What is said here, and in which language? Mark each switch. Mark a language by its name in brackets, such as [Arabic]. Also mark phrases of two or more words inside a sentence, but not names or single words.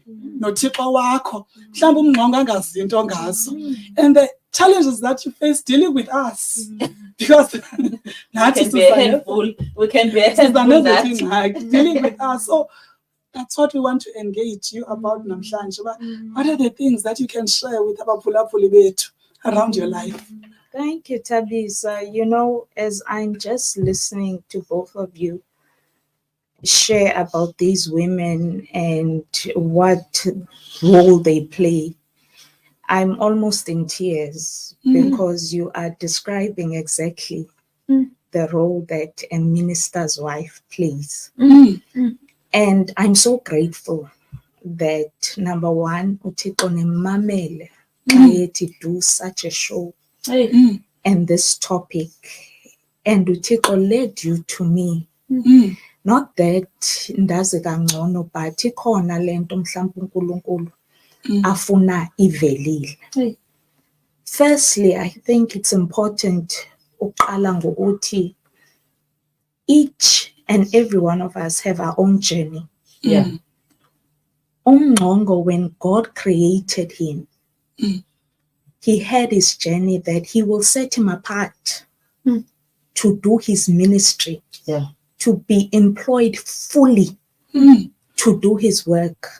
[English] And the challenges that you face dealing with us, because that can be a handful. We can be a handful dealing with us. So that's what we want to engage you about namhlanje. What are the things that you can share with [Xhosa] abaphulaphuli bethu [English] around your life? Thank you, Tabi. You know, as I'm just listening to both of you share about these women and what role they play, I'm almost in tears, because you are describing exactly the role that a minister's wife plays. And I'm so grateful that, number one, [Xhosa] uThixo nemamele [English] to do such a show and this topic, and uThixo led you to me. Not that [Xhosa] ndazi kangcono, but ikhona lento mhlawumbe uNkulunkulu afuna ivelile. [English] Firstly, I think it's important [Xhosa] uqala ngokuthi [English] each and every one of us have our own journey. Umngqongo, when God created him, he had his journey that he will set him apart to do his ministry, to be employed fully to do his work.